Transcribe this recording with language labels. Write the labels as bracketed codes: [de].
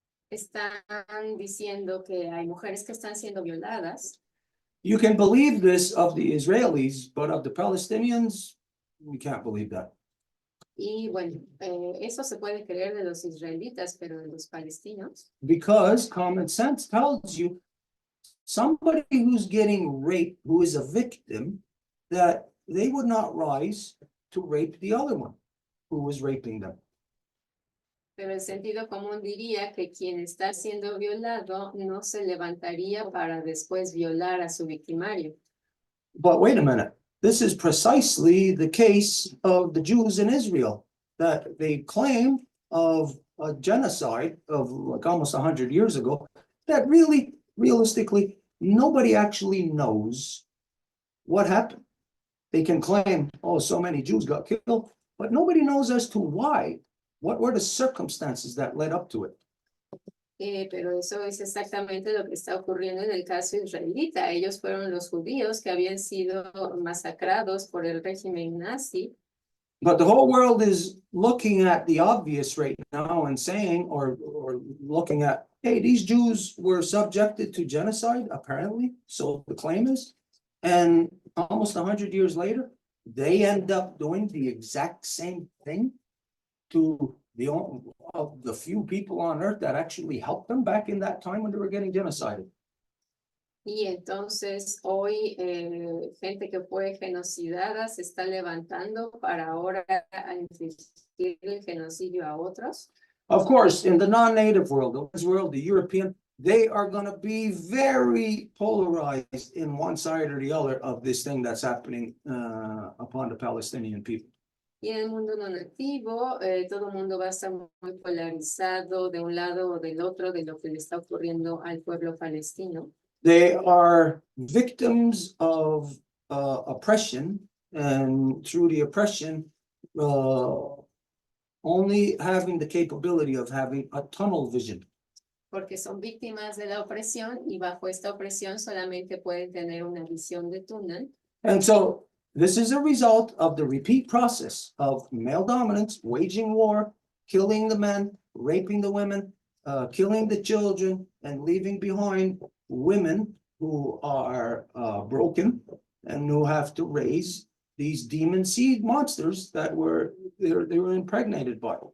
[es] están diciendo que hay mujeres que están siendo violadas. [en] You can believe this of the Israelis, but of the Palestinians, we can't believe that. [es] Y bueno, eso se puede creer de los israelitas, pero de los palestinos, [en] Because common sense tells you somebody who's getting raped, who is a victim, that they would not rise to rape the other one who was raping them. [es] pero el sentido común diría que quien está siendo violado no se levantaría para después violar a su victimario. [en] But wait a minute, this is precisely the case of the Jews in Israel, that they claim of a genocide of like almost 100 years ago, that really, realistically, nobody actually knows what happened. They can claim, oh, so many Jews got killed, but nobody knows as to why. What were the circumstances that led up to it? [es] Pero eso es exactamente lo que está ocurriendo en el caso israelita. Ellos fueron los judíos que habían sido masacrados por el régimen nazi. [en] But the whole world is looking at the obvious right now and saying, or looking at, hey, these Jews were subjected to genocide, apparently, so the claim is. And almost 100 years later, they end up doing the exact same thing to the few people on earth that actually helped them back in that time when they were getting genocided. [es] Y entonces hoy gente que fue genocidada se está levantando para ahora infligir el genocidio a otros. [en] Of course, in the non-native world, the European, they are going to be very polarized in one side or the other of this thing that's happening upon the Palestinian people. [es] Y en el mundo no nativo, todo el mundo va a estar muy polarizado de un lado o del otro de lo que le está ocurriendo al pueblo palestino. [en] They are victims of oppression, and through the oppression, only having the capability of having a tunnel vision. [es] Porque son víctimas de la opresión y bajo esta opresión solamente pueden tener una visión de túnel. [en] And so this is a result of the repeat process of male dominance, waging war, killing the men, raping the women, killing the children, and leaving behind women who are broken and who have to raise these demon seed monsters that they were impregnated by.